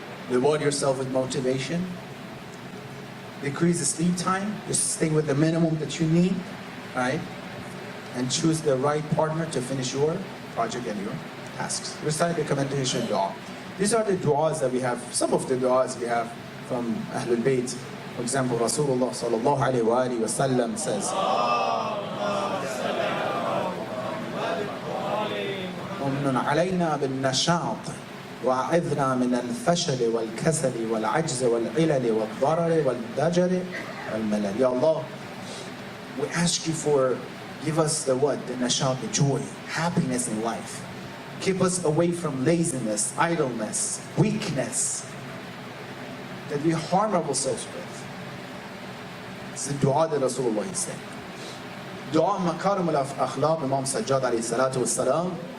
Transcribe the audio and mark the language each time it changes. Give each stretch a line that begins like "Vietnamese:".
English: Reward yourself with motivation. Decrease the sleep time. Just stay with the minimum that you need, right? And choose the right partner to finish your project and your tasks. Recite the recommendation dua. These are the du'as that we have, some of the du'as we have from Ahlul Bayt. For example,
Arabic: Rasulullah sallallahu alayhi wa alihi wa sallam says, وَمْنُنْ عَلَيْنَا بِالنَّشَاطِ وَعِذْنَا مِنَ الْفَشَلِ وَالْكَسَلِ وَالْعَجْزِ وَالْعِلَلِ وَالضَّرَرِ وَالدَّجَرِ وَالْمَلَلِ.
English: Ya Allah, we ask you for, give us the what? The nashat, the joy, happiness in life. Keep us away from laziness, idleness, weakness that we harm ourselves with. It's the dua that Rasulullah is saying. Dua makarim al-akhlaq, Imam Sajjad alayhi salatu wassalam.